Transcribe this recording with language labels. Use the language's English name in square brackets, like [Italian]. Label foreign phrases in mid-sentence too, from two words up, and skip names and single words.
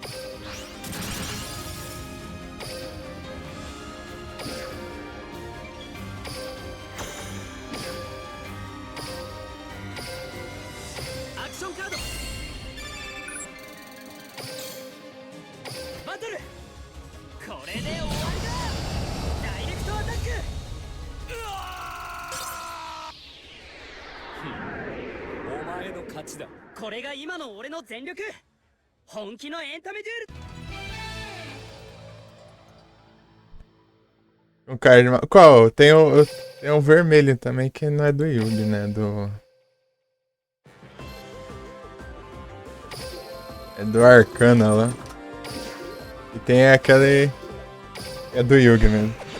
[Japanese] アクションカードバトル。これで終わりだ。ダイレクトアタック。お前の勝ちだ。これが今の俺の全力。本気のエンタメデュエル。 [Portuguese] Um card. Qual? Tem um vermelho também que não é do Yugi, né? É do Arcana lá. E tem aquele. É do Yugi mesmo.